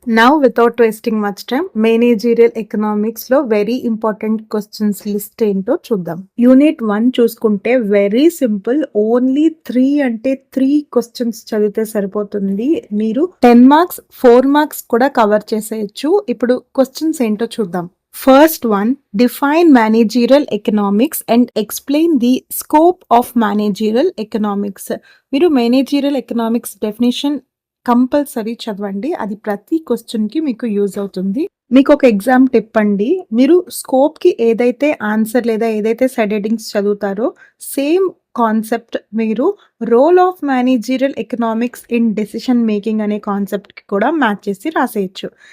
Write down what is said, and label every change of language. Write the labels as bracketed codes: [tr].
[te] Now without wasting much time, managerial economics లో very important questions list ఏంటో చూద్దాం. Unit 1 చూసుకుంటే వెరీ సింపుల్. ఓన్లీ 3 క్వశ్చన్స్ చదివితే సరిపోతుంది. మీరు 10 మార్క్స్ 4 మార్క్స్ కూడా కవర్ చేసేయచ్చు. ఇప్పుడు క్వశ్చన్స్ ఏంటో చూద్దాం. [en] First one, define managerial economics and explain the scope of managerial economics. [te] మీరు managerial economics definition కంపల్సరీ చదవండి. అది ప్రతి క్వశ్చన్కి మీకు యూజ్ అవుతుంది. మీకు ఒక ఎగ్జామ్ టిప్ అండి. మీరు స్కోప్కి ఏదైతే ఆన్సర్ లేదా ఏదైతే సెడెడింగ్స్ చదువుతారో సేమ్ కాన్సెప్ట్ మీరు role of managerial economics in decision making అనే కాన్సెప్ట్కి కూడా మ్యాచ్ చేసి రాసేయచ్చు.